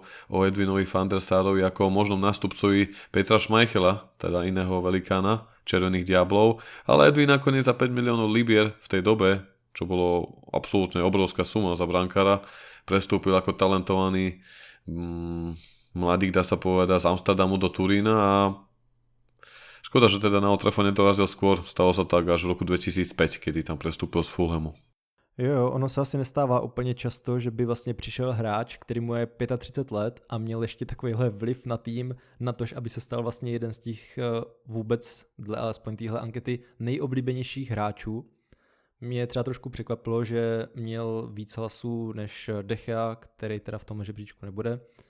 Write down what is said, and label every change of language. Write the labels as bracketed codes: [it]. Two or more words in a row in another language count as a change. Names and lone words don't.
[sk] o Edwinovi van der Sarovi ako o možnom nástupcovi Petra Schmeichela, teda iného velikána Červených diablov, ale Edwin nakoniec za 5 miliónov libier v tej dobe, čo bolo absolútne obrovská suma za brankára, prestúpil ako talentovaný mladík, dá sa povedať, z Amsterdamu do Turína a škoda, že teda na Old Trafford nedorazil skôr, stalo sa tak až v roku 2005, kedy tam prestúpil z Fulhamu. [cs] Jo, ono se asi nestává úplně často, že by vlastně přišel hráč, který mu je 35 let a měl ještě takovýhle vliv na tým, na to, aby se stal vlastně jeden z těch vůbec, dle alespoň téhle ankety, nejoblíbenějších hráčů. Mě třeba trošku překvapilo, že měl víc hlasů než De Gea, který teda v tom žebříčku nebude.